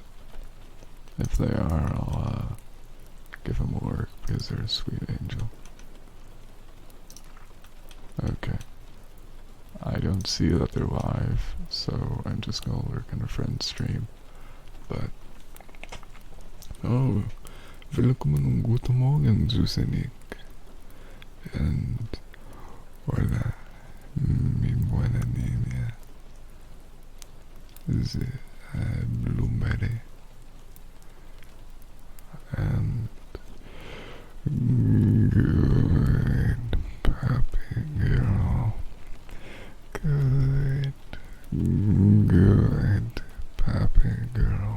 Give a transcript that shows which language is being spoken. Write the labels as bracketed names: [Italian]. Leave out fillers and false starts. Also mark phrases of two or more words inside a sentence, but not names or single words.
[English] If they are, I'll give them a work because they're a sweet angel. Okay. I don't see that they're live, so I'm just gonna lurk in a friend's stream. But oh, [German] willkommen und guten Morgen, Susanik. [Spanish] And hola, mi buena niña. [English] The Blueberry. And good puppy girl. Good puppy girl.